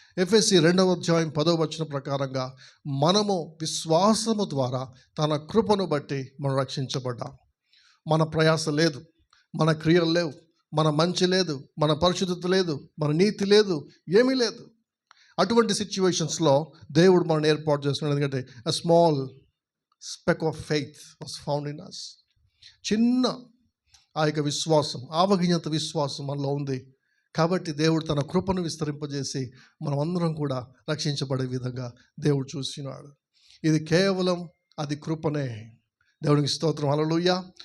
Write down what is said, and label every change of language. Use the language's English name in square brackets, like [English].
[Telugu] ఎఫెసీ 2వ అధ్యాయం 10వ వచనం ప్రకారంగా మనము విశ్వాసము ద్వారా తన కృపను బట్టి మనం రక్షించబడ్డాం. మన ప్రయాస లేదు, మన క్రియలు లేవు, మన మంచి లేదు, మన పరిశుద్ధత లేదు, మన నీతి లేదు, ఏమీ లేదు. అటువంటి సిచ్యువేషన్స్లో దేవుడు మనల్ని ఏర్పాటు చేసుకున్నాడు. ఎందుకంటే [English] a small speck of faith was found in us. [Telugu] చిన్న ఆ యొక్క విశ్వాసం, ఆవగింజంత విశ్వాసం మనలో ఉంది. కాబట్టి దేవుడు తన కృపను విస్తరింపజేసి మనం అందరం కూడా రక్షించబడే విధంగా దేవుడు చూసినాడు. ఇది కేవలం అది కృపనే. దేవునికి స్తోత్రం, హల్లెలూయా.